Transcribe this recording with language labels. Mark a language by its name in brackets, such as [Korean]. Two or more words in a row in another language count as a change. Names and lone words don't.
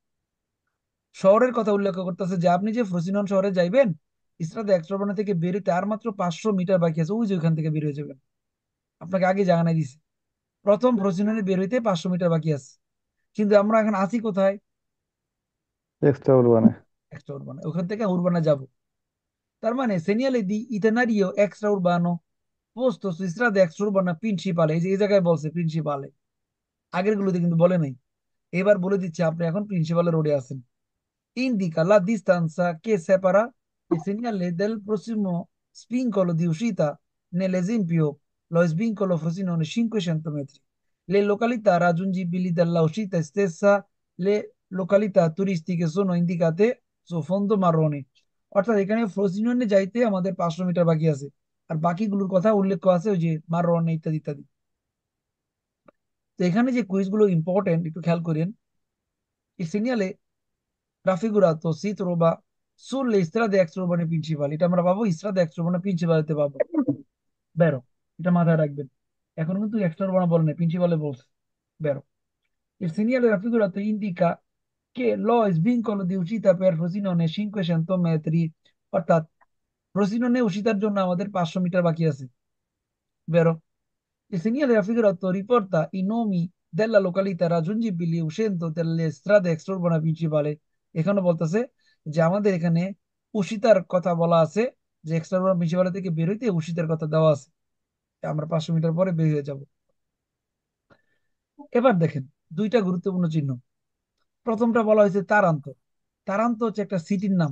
[Bangla] শহরের কথা উল্লেখ করতেছে যে আপনি যে ফ্রোসিনন শহরে যাইবেন, ইসরাতে এক্সরোবানা থেকে বেরোতে আর মাত্র 500 মিটার বাকি আছে, ওই যে ওইখান থেকে বের হয়ে যাবেন। আপনাকে আগে জানাই দিছি, প্রথম ফ্রোসিননে বের হইতে 500 মিটার বাকি আছে। কিন্তু আমরা এখন আছি কোথায়? [Italian] extra urbane. extra urbana, [Bangla] ওখান থেকে উরবানা যাব। তার মানে [Italian] segnale di itinerario extra urbano posto su strade extraurbana principale, [Bangla] এই যে এই জায়গায় বলছে প্রিন্সিপালে, আগের গুলোতে কিন্তু বলে নাই। এবার বলে দিচ্ছে আপনি এখন প্রিন্সিপালে রোডে আছেন। [Italian] Indica la distanza che separa il segnale del prossimo spincolo di uscita. Nell'esempio, lo svincolo Frosinone 500 metri. Le località raggiungibili dalla uscita stessa, le località turistiche sono indicate su fondo marrone. [Bangla] অর্থাৎ এখানে ফ্রোসিননে যাইতে আমাদের 500 মিটার বাকি আছে, আর বাকিগুলোর কথা উল্লেখ আছে ওই যে মারোয়ানে ইত্যাদি ইত্যাদি। তো এখানে যে কুইজগুলো ইম্পর্টেন্ট একটু খেয়াল করেন। [Italian] এই সিগনালে raffigurato si trova sulle strade extraurbane principali, [Bangla] এটা আমরা পাবো [Italian] strada extra [Bangla] প্রিন্সিপালিতে পাবো। বেরো, এটা মাথায় রাখবেন। এখন কিন্তু এক্সট্রা বলে না, প্রিন্সিপালে বলছে। [Italian] বেরো। Il segnale raffigurato indica che lo svincolo di uscita per Frosinone è 500 metri, [Bangla] অর্থাৎ ফ্রোসিননে uscitaর জন্য আমাদের 500 মিটার বাকি আছে। বেরো। [Italian] Il segnale raffigurato riporta i nomi della località raggiungibili uscendo dalle strade extraurbana principale. [Bangla] এখানে বলতেছে যে আমাদের এখানে উশিতার কথা বলা আছে, যে এক্সট্রাউরবান প্রিন্সিপাল থেকে বের হইতে উশিতার কথা দেওয়া আছে, আমরা 500 মিটার পরে বের হয়ে যাব। এবার দেখেন দুইটা গুরুত্বপূর্ণ চিহ্ন। প্রথমটা বলা হয়েছে তারান্ত। তারান্ত হচ্ছে একটা সিটির নাম।